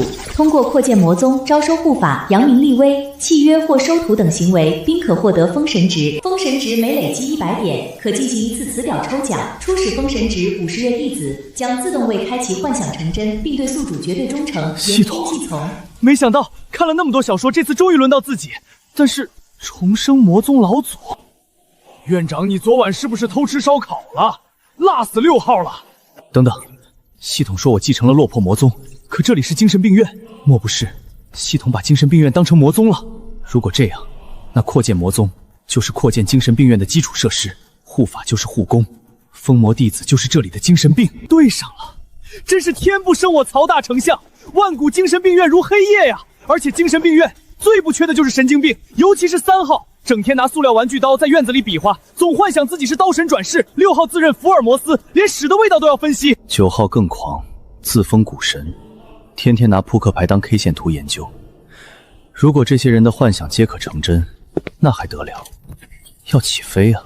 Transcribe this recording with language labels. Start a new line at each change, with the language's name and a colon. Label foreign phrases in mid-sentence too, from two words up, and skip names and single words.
Chinese: 通過擴建魔宗、招收護法、揚名立威、契約或收徒等行為，並可獲得封神值。封神值每累積100點，可進行一次詞表抽獎。初始封神值50月弟子將自動為開啟幻想成真，並對宿主絕對忠誠，系統。沒想到看了那麼多小說，這次終於輪到自己。但是重生魔宗老祖，院長，你昨晚是不是偷吃燒烤了？辣死6號了！等等，系統說我繼承了落魄魔宗，可這裡是精神病院，莫不是系統把精神病院當成魔宗了？如果這樣，那擴建魔宗就是擴建精神病院的基礎設施，護法就是護工，封魔弟子就是這裡的精神病。對上了，真是天不生我曹大丞相，萬古精神病院如黑夜呀！而且精神病院最不缺的就是神經病，尤其是3號。整天拿塑料玩具刀在院子裡比劃，總幻想自己是刀神轉世。6號自認福爾摩斯，連屎的味道都要分析。 9號更狂，自封股神，天天拿撲克牌當 K 線圖研究。如果這些人的幻想皆可成真，那還得了，要起飛啊！